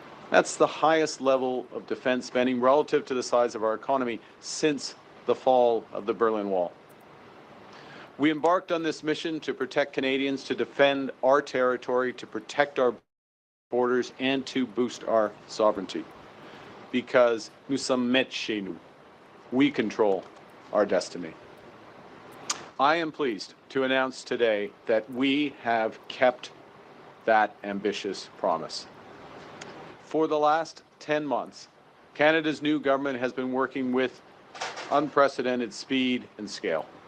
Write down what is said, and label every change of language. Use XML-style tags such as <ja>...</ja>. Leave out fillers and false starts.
<en>That's the highest level of defense spending relative to the size of our economy since the fall of the Berlin Wall. We embarked on this mission to protect Canadians, to defend our territory, to protect our borders, and to boost our sovereignty. Because</en> <fr>nous sommes maîtres chez nous.</fr> <en>We control our destiny. I am pleased to announce today that we have kept that ambitious promise. For the last 10 months, Canada's new government has been working with unprecedented speed and scale.</en>